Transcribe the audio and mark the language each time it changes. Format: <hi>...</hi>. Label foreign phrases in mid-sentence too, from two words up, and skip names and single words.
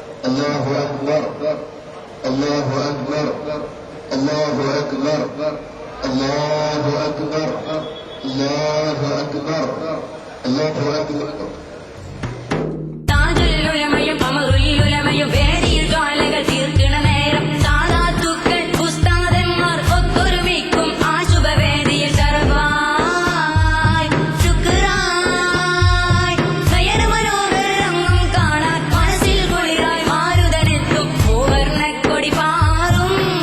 <ar>الله أكبر الله أكبر الله أكبر الله أكبر الله أكبر الله أكبر</ar> <ml>താജുലുലമയും അമറുലുലമയും വേദിയിൽ ജ്വാലകൾ തീർക്കണ നേരം സാദാത്തുക്കൾ ഉസ്താദന്മാർ ഒത്തൊരുമിക്കും ആ ശുഭവേദിയിൽ ശരഫായി ശുക്രായി നയന മനോഹരങ്ങും കാണാൻ മനസ്സിൽ കുളിരായി മാരുതനെത്തും പൂവർണ്ണക്കൊടി പാറും</ml>